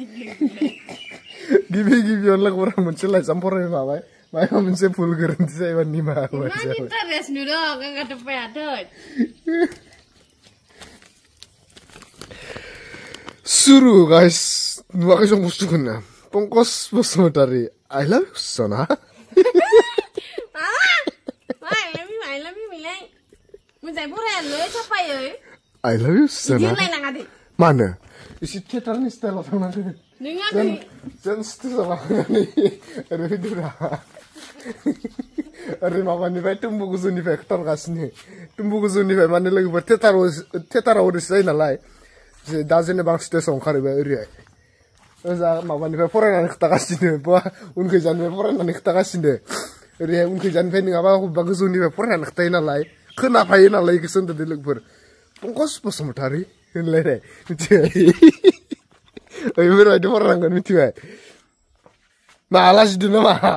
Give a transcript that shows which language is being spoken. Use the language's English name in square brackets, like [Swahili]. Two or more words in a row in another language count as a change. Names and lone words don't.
[Bodo] गिबियावनो लोगोफोरा मोनसे लाइजाम फरायनो लाबाय माबा मोनसे भुल गोरोन्थि जायोबा निमाहा होबाय इमान इन्टारेस्ट नुदों आंगाथ' पायाथै सुरु गाइस नुवाखै जों बुस्थुखौनो पंकज बसुमतारी [English] I love you [Bodo] सना [English] I love you [Bodo] मिलाय मोजाङै फरायालै साफायै [English] I love you [Bodo] सना बिदि होनलायनाङा दे मानो एसे [English] theatreni stylao [Bodo] थांनांगोन जों स्टेजाव लांनानै ओरै फैदोरा ओरै माबानिफ्राय टुम्बु गोजौनिफ्राय खिथाहरगासिनो टुम्बु गोजौनिफ्राय माने लोगोफोर थियेटाराव ओरैसो जायो नालाय दा जेनेबा आं स्टेजाव ओंखारहैबाय ओरैहाय ओजा माबानिफ्राय फरायनानै खिथागासिनो बा उनखैजानिफ्राय फरायनानै खिथागासिनो ओरैहाय उनखैजानिफ्राय नङाबा बबेबा गोजौनिफ्राय फरायनानै खिथायो नालाय खोनाफायो नालाय गोसो होनदों लोगोफोर पंकज बसुमतारी होनलायनाय मिथिबाय बेफोरबायदि फरायनांगोन मिथिबाय मा लाजिदों नामा